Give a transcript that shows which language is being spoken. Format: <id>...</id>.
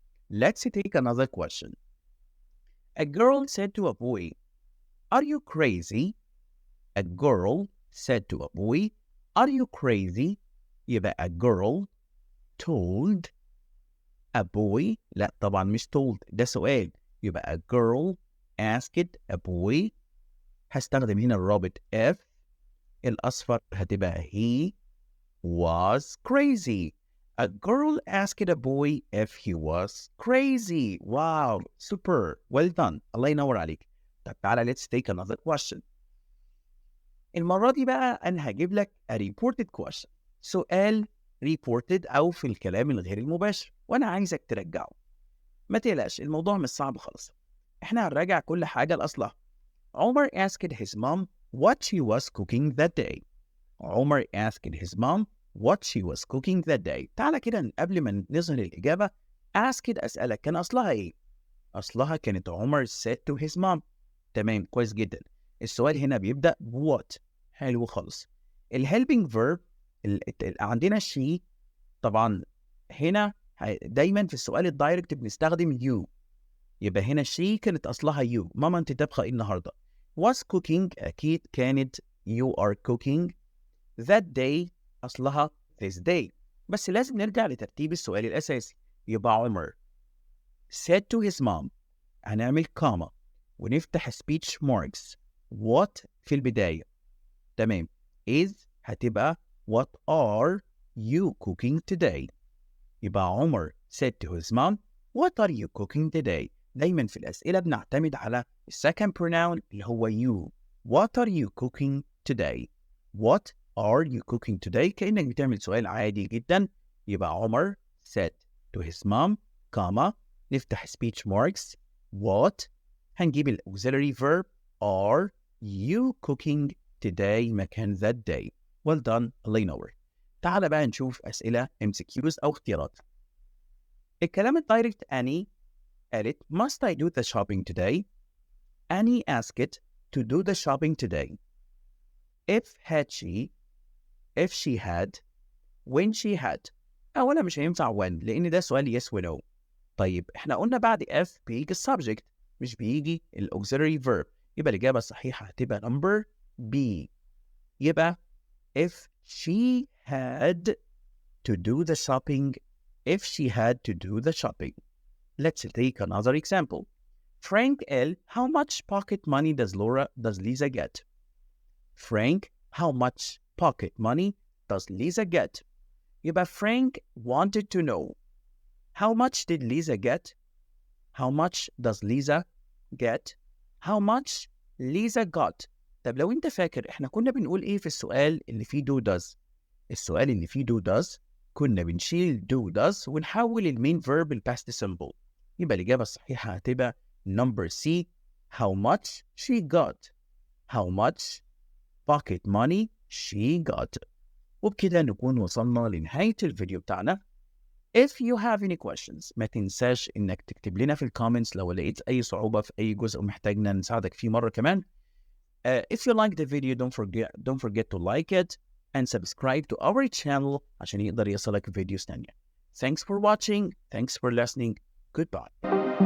<en>Let's take another question. A girl said to a boy, "Are you crazy?" A girl said to a boy, "Are you crazy?" يبقى a girl told a boy.</en> <ar>لا طبعا مش told، ده سؤال.</ar> <en>يبقى a girl asked a boy.</en> <ar>هستخدم هنا الرابط if. الأصفر هتبقى</ar> <en>he was crazy. A girl asked a boy if he was crazy. Wow, super. Well done.</en> <ar>الله ينور عليك. طب تعالى</ar> <en>let's take another question.</en> <ar>المرة دي بقى أنا هجيب لك</ar> <en>a reported question.</en> <ar>سؤال reported أو في الكلام الغير المباشر، وأنا عايزك ترجعه. ما تقلقش، الموضوع مش صعب خالص. إحنا هنراجع كل حاجة لأصلها.</ar> <en>Omar asked his mom what she was cooking that day. Omar asked his mom what she was cooking that day.</en> <ar>تعالى كده قبل ما نظهر الإجابة asked أسألك كان أصلها إيه؟ أصلها كانت عمر</ar> <en>said to his mom.</en> <ar>تمام، كويس جدا. السؤال هنا بيبدأ what. حلو خالص. الhelping verb عندنا she. طبعا هنا دايما في السؤال الدايركت بنستخدم you. يبقى هنا she كانت أصلها you. ماما أنت طبخة إيه النهاردة؟</ar> <en>was cooking</en> <ar>أكيد كانت</ar> <en>you are cooking. that day</en> <ar>أصلها</ar> <en>this day.</en> <ar>بس لازم نرجع لترتيب السؤال الأساسي. يبقى</ar> <en>Omar said to his mom.</en> <ar>هنعمل كاما ونفتح speech marks. what في البداية. تمام.</ar> <en>is هتبقى what are you cooking today. يبقى Omar said to his mom what are you cooking today.</en> <ar>دايما في الأسئلة بنعتمد على second pronoun اللي هو you.</ar> <en>what are you cooking today. what are you cooking today كأنك بتعمل سؤال عادي جدا. يبقى Omar said to his mom</en> <ar>كاما نفتح</ar> <en>speech marks what</en> <ar>هنجيب ال</ar> <en>auxiliary verb are you cooking today مكان that day. well done.</en> <ar>الله ينور. تعال بقى نشوف أسئلة MCQs أو اختيارات. الكلام الدايركت</ar> <en>Annie</en> <ar>قالت</ar> <en>must I do the shopping today. Annie asked to do the shopping today. if she had when she had.</en> <ar>أولا مش هينفع when لأن ده سؤال yes و no. طيب احنا قلنا بعد if بيجي السبجكت مش بيجي ال auxiliary verb. يبقى الإجابة الصحيحة هتبقى number B.</ar> <en>يبقى if she had to do the shopping. if she had to do the shopping. Let's take another example. Frank L. How much pocket money does Lisa get? Frank, how much pocket money does Lisa get? يبقى Frank wanted to know how much did Lisa get? How much does Lisa get? How much Lisa got.</en> <ar>طب لو انت فاكر احنا كنا بنقول ايه في السؤال اللي فيه do does. السؤال اللي فيه do does كنا بنشيل do does ونحول المين verb الباست simple. يبقى الإجابة الصحيحة هتبقى number C.</ar> <en>How much she got. How much pocket money she got.</en> <ar>وبكده نكون وصلنا لنهاية الفيديو بتاعنا.</ar> <en>If you have any questions</en> <ar>ما تنساش إنك تكتب لنا في الكومنتس لو لقيت أي صعوبة في أي جزء ومحتاجنا نساعدك فيه مرة كمان.</ar> <en>If you like the video don't forget to like it and subscribe to our channel</en> <ar>عشان يقدر يصلك فيديوز تانية.</ar> <en>Thanks for watching. Thanks for listening. Goodbye.</en>